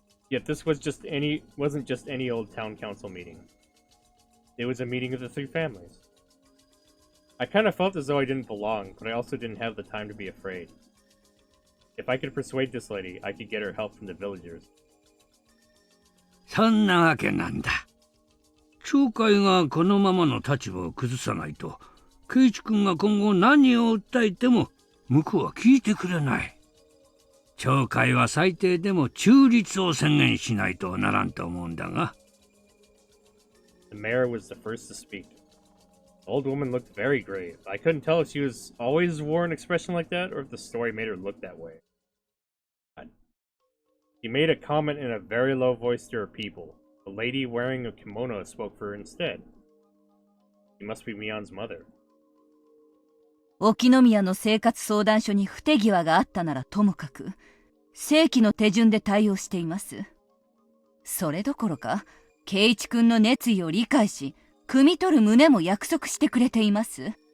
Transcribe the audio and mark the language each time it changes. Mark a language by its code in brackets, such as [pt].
[en] Yet this wasn't just any old town council meeting. It was a meeting of the 3 families. I kind of felt as though I didn't belong, but I also didn't have the time to be afraid. If I could persuade this lady, I could get her help from the villagers. [ja] そんなわけなんだ。町会がこのままの立場を崩さないと、圭一君が今後何を訴えても向こうは聞いてくれない。町会は最低でも中立を宣言しないとならんと思うんだが。 [en] The mayor was the first to speak. The old woman looked very grave. I couldn't tell if she was always wore an expression like that or if the story made her look that way. She made a comment in a very low voice to her people. The lady wearing a kimono spoke for her instead. She must be Mion's mother. [ja] 沖宮の生活相談所に不手際があったならともかく、正規の手順で対応しています。それどころか、圭一君の熱意を理解し、汲み取る旨も約束してくれています。